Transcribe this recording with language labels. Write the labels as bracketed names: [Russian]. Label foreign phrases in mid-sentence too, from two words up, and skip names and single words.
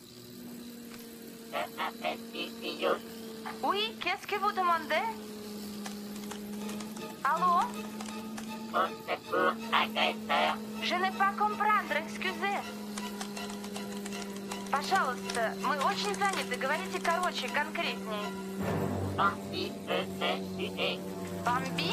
[French] Oui, qu'est-ce que vous demandez? [Russian] Алло? [French] Je n'ai pas comprendre, excusez. [Russian] Пожалуйста, мы очень заняты. Говорите короче, конкретней. Бамби?